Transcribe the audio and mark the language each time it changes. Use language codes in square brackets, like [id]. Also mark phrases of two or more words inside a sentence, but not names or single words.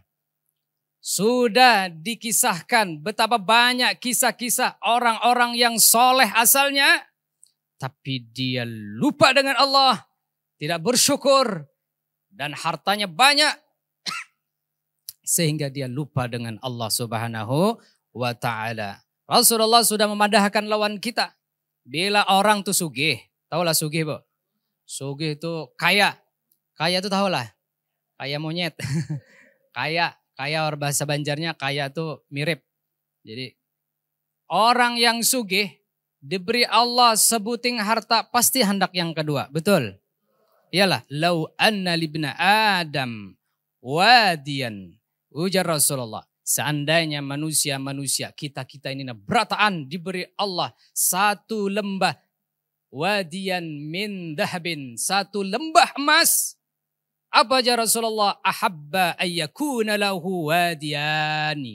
[id] Sudah dikisahkan betapa banyak kisah-kisah orang-orang yang soleh asalnya. Tapi dia lupa dengan Allah. Tidak bersyukur. Dan hartanya banyak. Sehingga dia lupa dengan Allah Subhanahu wa ta'ala. [bjn] Rasulullah sudah memadahkan lawan kita. Bila orang tuh sugih. Tahulah sugih, Bu? Sugih itu kaya. [id] Kaya itu tahulah. Kaya monyet. Kaya. [bjn] Kaya orang bahasa Banjarnya kaya tuh mirip. Jadi orang yang sugih diberi Allah sebuting harta pasti hendak yang kedua. [id] Betul? Iyalah. [ar] لو أن لابن آدم واديًا. [bjn] Ujar Rasulullah. Seandainya manusia-manusia kita ini berataan diberi Allah satu lembah. [ar] واديًا من ذهب. [id] Satu lembah emas. Apa aja Rasulullah? [ar] أحب أن يكون له واديان.